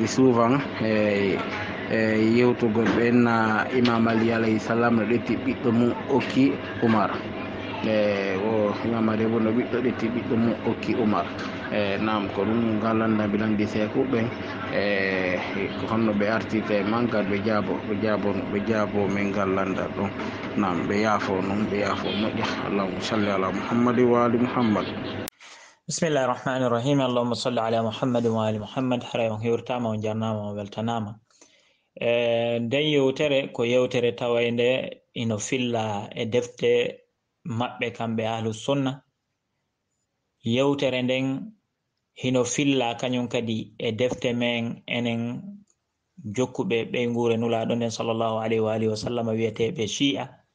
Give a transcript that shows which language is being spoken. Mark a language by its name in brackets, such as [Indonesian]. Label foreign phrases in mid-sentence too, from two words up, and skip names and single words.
[Fula] souvent yewtugol ɓenna imam Ali [Arabic] عليه السلام [Fula] no ɗetti ɓiɗɗo mum okki Umar o imam Ali bo no ɓiɗɗo ɗetti ɓiɗɗo mum okki Umar nam ko ɗum ngalanda bilandi sekuɓen ko honno ɓe artite mangal ɓe jaabo men ngallanda ɗum nam ɓe yaafo noon ɓe yaafo moƴƴa [Arabic] اللهم صل على محمد وآل محمد. بسم الله الرحمن الرحيم. اللهم صل على محمد وآل محمد. [Fula] Hara on hiwrtama on jarnama on weltanama. Nden yewtere ko yewtere tawayde ino filla e defte maɓɓe kamɓe [Arabic] أهل السنة. [Fula] Yewtere nden hino filla kañum kadi e defte men enen jokkuɓe ɓeygure nulaɗo nden [Arabic] صلى الله عليه وآله وسلم [Fula] wiyeteɓe shi'a.